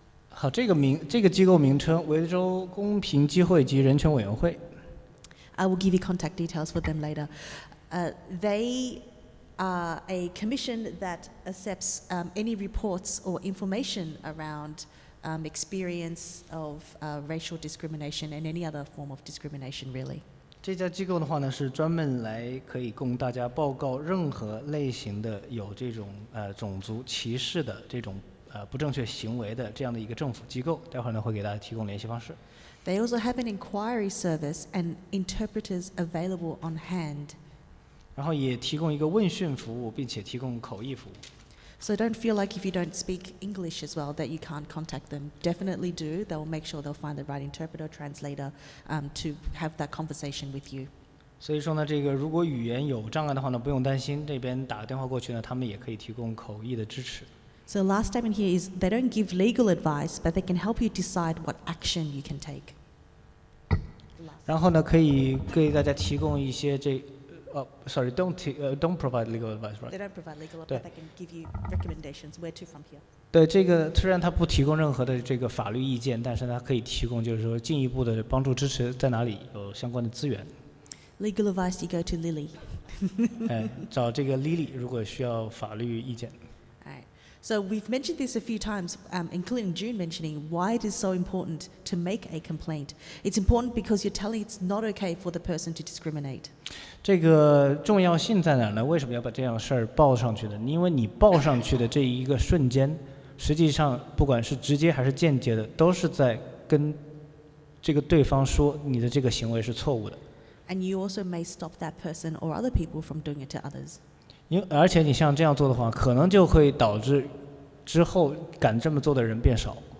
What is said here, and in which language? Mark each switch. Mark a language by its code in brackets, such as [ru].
[zh] 好，这个机构名称维州公平机会及人权委员会。 [en] I will give you contact details for them later. They are a commission that accepts any reports or information around experience of racial discrimination and any other form of discrimination, really. [zh] 这家机构的话呢，是专门来可以供大家报告任何类型的有这种种族歧视的这种不正确行为的这样的一个政府机构。待会儿呢会给大家提供联系方式。 [en] They also have an inquiry service and interpreters available on hand. [zh] 然后也提供一个问讯服务，并且提供口译服务。 [en] So don't feel like if you don't speak English as well that you can't contact them. Definitely do. They'll make sure they'll find the right interpreter, translator to have that conversation with you. [zh] 所以说呢，这个如果语言有障碍的话呢，不用担心，这边打个电话过去呢，他们也可以提供口译的支持。 [en] So last statement here is they don't give legal advice, but they can help you decide what action you can take. [zh] 然后呢，可以给大家提供一些 [en] don't provide legal advice, right? They don't provide legal advice, but they can give you recommendations where to from here. [zh] 对，这个虽然它不提供任何的这个法律意见，但是它可以提供就是说进一步的帮助支持，在哪里有相关的资源。 [en] Legal advice, you go to Lily. [zh] 找这个 Lily 如果需要法律意见。 [en] Alright. So we've mentioned this a few times, including June mentioning why it is so important to make a complaint. It's important because you're telling it's not okay for the person to discriminate. [zh] 这个重要性在哪儿呢？为什么要把这样的事儿报上去呢？因为你报上去的这一个瞬间，实际上不管是直接还是间接的，都是在跟这个对方说你的这个行为是错误的。 [en] And you also may stop that person or other people from doing it to others. [zh] 而且你像这样做的话，可能就会导致之后敢这么做的人变少。